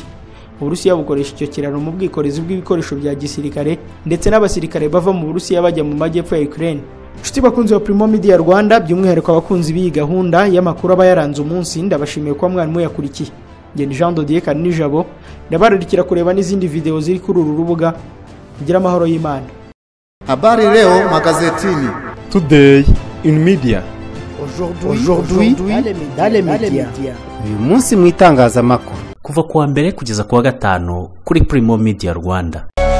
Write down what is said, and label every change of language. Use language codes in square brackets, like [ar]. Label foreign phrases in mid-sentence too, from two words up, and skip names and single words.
[rw] Uburusiya bukoresha icyo kiraro mu bwikorezi bw'ibikoresho bya gisirikare ndetse n'abasirikare bava mu Burusiya bajya mu majyepfo ya Ukraine. Nshuti bakunzi wa Primo Media Rwanda, by'umwihariko abakunzi b'iyi gahunda y'amakuru aba yaranze umunsi, ndabashimiye ko mwarimu yakurikiye. Ngeni Jean Dodier Kanijabo, ndabararikira kureba n'izindi video ziri kuri uru rubuga. Kugira amahoro y'Imana. [sw] Habari leo magazetini. [en] Today in media. [fr] Aujourd'hui dans les médias. [rw] Uyu munsi mu itangazamakuru. Kuva kuwa mbere kugeza kuwa gatanu kuri Primo Media Rwanda.